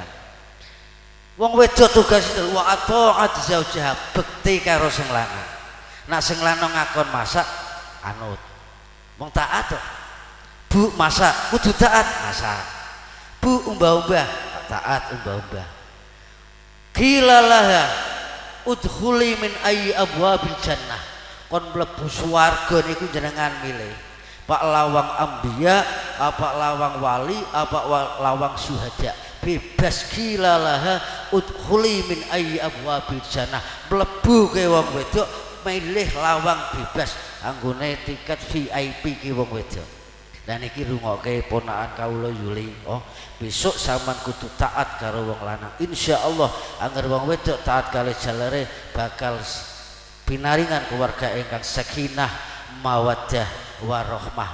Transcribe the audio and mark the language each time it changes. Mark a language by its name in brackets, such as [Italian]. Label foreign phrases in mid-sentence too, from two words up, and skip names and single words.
[Javanese] Wong wedok tugas [Arabic] وأطاعت زوجها, [Javanese] bekti karo sing lanang. Nak sing lanang ngakon masak anut. Wong taat kok. Bu masak kudu taat masak. Bu umbah-umbah taat umbah-umbah. [Arabic] قيل لها ادخلي من أي أبواب الجنة. [Javanese] Kon mlebu swarga niku jenengan milih. Pak lawang ambiya, apa lawang wali, apa lawang syuhada. [Arabic] Bebas قيل لها ادخلي من أي أبواب الجنة. [Javanese] Mlebu ke wong wedok milih lawang bebas anggone tiket VIP ki wong wedok. Dan iki rungokke ponakan kawula Yuli. Oh, besok sampean kudu taat karo wong lanang. Insyaallah angger wong wedok taat kali jalare bakal pinaringan keluarga ingkang [Arabic] سكينة مودة ورحمة.